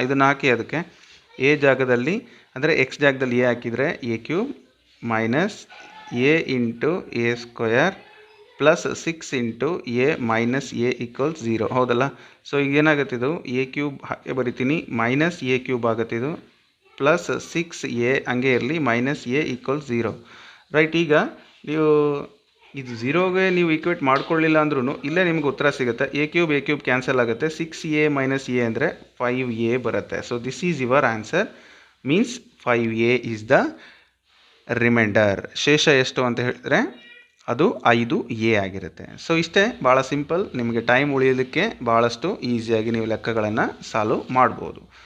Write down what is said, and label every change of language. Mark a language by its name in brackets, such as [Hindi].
[Kannada] ಇದನ್ನು ಹಾಕಿ ಅದಕ್ಕೆ a ಜಾಗದಲ್ಲಿ ಅಂದರೆ x ಜಾಗದಲ್ಲಿ a ಹಾಕಿದರೆ a³ - a into a² plus 6 into a - a = 0, ಹೌದಲ್ಲ. ಸೊ ಈಗ ಏನಾಗುತ್ತೆ, ಇದು a³ ಹಾಗೆ ಬರಿತೀನಿ, -a³ ಆಗುತ್ತೆ. ಇದು ಪ್ಲಸ್ 6a ಹಂಗೆ ಇರಲಿ, -a = 0, ರೈಟ್. ಈಗ ನೀವು ಇದು 0ಗೆ ನೀವು ಈಕ್ವೇಟ್ ಮಾಡ್ಕೊಳ್ಳಿಲ್ಲ ಅಂದ್ರೂ ಇಲ್ಲೇ ನಿಮ್ಗೆ ಉತ್ತರ ಸಿಗುತ್ತೆ. a³ ಕ್ಯಾನ್ಸಲ್ ಆಗುತ್ತೆ. 6a - a ಅಂದರೆ 5a ಬರುತ್ತೆ. [English] So this is your answer, means 5a is the reminder. [Kannada] ಶೇಷ ಎಷ್ಟು ಅಂತ ಹೇಳಿದ್ರೆ ಅದು 5a ಆಗಿರುತ್ತೆ. ಸೊ ಇಷ್ಟೇ, ಭಾಳ ಸಿಂಪಲ್. ನಿಮಗೆ ಟೈಮ್ ಉಳಿಯೋದಕ್ಕೆ ಭಾಳಷ್ಟು ಈಸಿಯಾಗಿ ನೀವು ಲೆಕ್ಕಗಳನ್ನು ಸಾಲ್ವ್ ಮಾಡ್ಬೋದು.